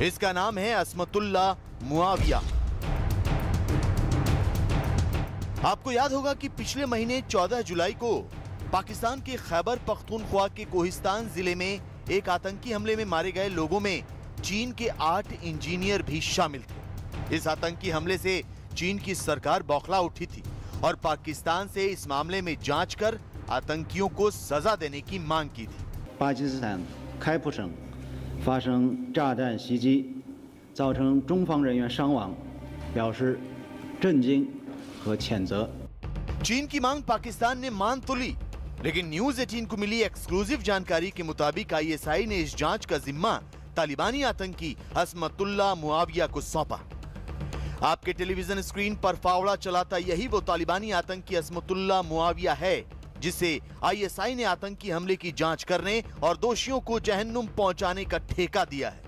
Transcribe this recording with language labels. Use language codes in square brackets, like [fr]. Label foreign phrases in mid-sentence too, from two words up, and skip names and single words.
[hi] इसका नाम है असमतुल्ला मुआविया। आपको याद होगा कि पिछले महीने 14 जुलाई को पाकिस्तान के खैबर पख्तूनख्वा के कोहिस्तान जिले में एक आतंकी हमले में मारे गए लोगों में चीन के 8 इंजीनियर भी शामिल थे। इस आतंकी हमले से चीन की सरकार बौखला उठी थी और पाकिस्तान से इस मामले में जांच कर आतंकियों को सजा देने की मांग की थी। [zh] पाकिस्तान खैबर 省发生炸弹袭击，造成中方人员伤亡，表示震惊 [hi] चीन की मांग पाकिस्तान ने मान तो ली, लेकिन न्यूज़ 18 को मिली एक्सक्लूसिव जानकारी के मुताबिक आईएसआई ने इस जांच का जिम्मा तालिबानी आतंकी असमतुल्ला मुआविया को सौंपा। आपके [en] television screen [hi] पर फावड़ा चलाता यही वो तालिबानी आतंकी असमतुल्ला मुआविया है जिसे आईएसआई ने आतंकी हमले की जांच करने और दोषियों को जहन्नुम पहुंचाने का ठेका दिया है।